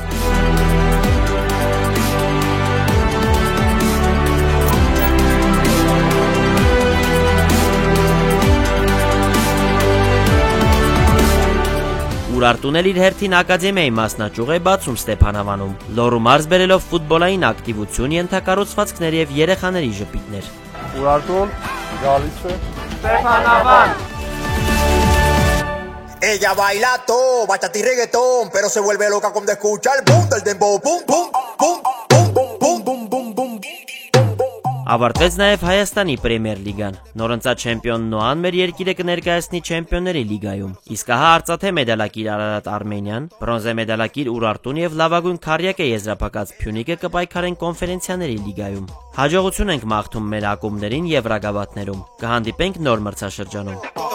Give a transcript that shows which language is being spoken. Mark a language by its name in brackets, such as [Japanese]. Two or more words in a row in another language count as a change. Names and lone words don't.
[Armenian] Ուրարտուն էլ իր հերթին ակադեմիայի մասնաճյուղ է բացում Ստեփանավանում, Լոռու մարզ բերելով ֆուտբոլային ակտիվություն, ենթակառուցվածքներ եւ երեխաների ժպիտներ։ Ուրարտուն գալիս է Ստեփանավան։ [Spanish] Ella baila todo, bachata y reggaetón, pero se vuelve loca cuando escucha el boom del dembow, boom, boom, boom, boom, boom, boom, boom, boom, boom. [Armenian] Ավարտվեց նաև Հայաստանի Պրեմիեր լիգան։ Նորընծած չեմպիոն Նոան մեր երկիրը կներկայացնի Չեմպիոնների լիգայում։ Իսկ ահա արծաթե մեդալակիր Արարատ Արմենիան, բրոնզե մեդալակիր Ուրարտուն եւ լավագույն քառյակե եզրափակած Փյունիկը կպայքարեն Կոնֆերենցիաների լիգայում։ Հաջողություն ենք մաղթում մեր ակումբներին Եվրագավաթներում։ Կհանդիպենք նոր մրցաշրջանում։